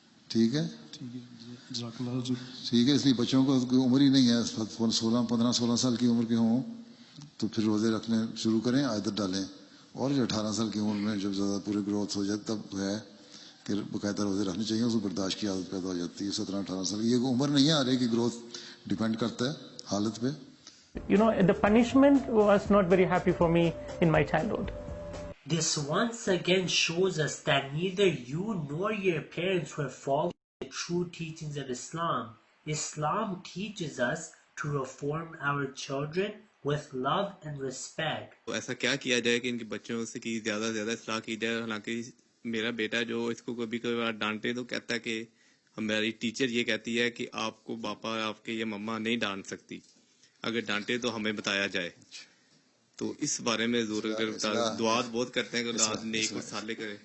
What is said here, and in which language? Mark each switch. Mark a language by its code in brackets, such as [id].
[ur] ٹھیک ہے, ٹھیک ہے. اس لیے بچوں کو عمر ہی نہیں ہے, 15-16 سال کی عمر کے ہوں تو پھر روزے رکھنے شروع کریں, عادت ڈالیں. اور جو 18 سال کی عمر میں جب زیادہ پورے گروتھ ہو جائے تب ہے کہ باقاعدہ روزے رکھنے چاہیے, اس کو برداشت کی عادت پیدا ہو جاتی ہے. 17-18 سال یہ عمر نہیں ہے, ہر ایک کی گروتھ ڈیپینڈ کرتا ہے حالت پہ. [en] The punishment was not very happy for me in my childhood. This once again shows us that neither you nor your parents were following the true teachings of Islam. Islam teaches us to reform our children with love and respect. [ur] ایسا کیا کیا جائے کہ ان کے بچوں سے کی زیادہ سے زیادہ اصلاح کی جائے. حالانکہ میرا بیٹا جو اس کو کبھی کبھی ڈانٹے تو کہتا ہے کہ ہماری ٹیچر یہ کہتی ہے کہ آپ کو پاپا آپ کے یا مما نہیں ڈانٹ سکتی, اگر ڈانٹے تو ہمیں بتایا جائے. تو اس بارے میں ضرور دعا بہت کرتے ہیں کہ نیک مثالیں کریں.